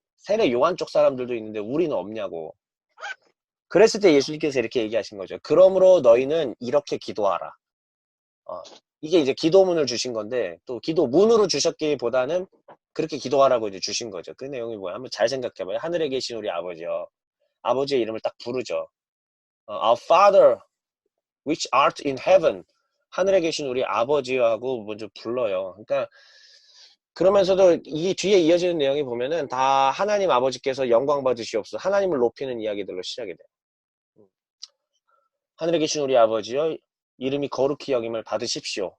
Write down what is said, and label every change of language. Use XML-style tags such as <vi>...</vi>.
<ko>세례 요한 쪽 사람들도 있는데 우리는 없냐고. 그랬을 때 예수님께서 이렇게 얘기하신 거죠. 그러므로 너희는 이렇게 기도하라. 이게 이제 기도문을 주신 건데, 또 기도문으로 주셨기보다는 그렇게 기도하라고 이제 주신 거죠. 그 내용이 뭐야? 한번 잘 생각해봐요. 하늘에 계신 우리 아버지요. 아버지의 이름을 딱 부르죠.</ko> <en>Our Father, which art in heaven.</en> <ko>하늘에 계신 우리 아버지요 하고 먼저 불러요. 그러니까 그러면서도 이 뒤에 이어지는 내용이 보면은 다 하나님 아버지께서 영광 받으시옵소서. 하나님을 높이는 이야기들로 시작이 돼요. 하늘에 계신 우리 아버지요, 이름이 거룩히 여김을 받으십시오.</ko>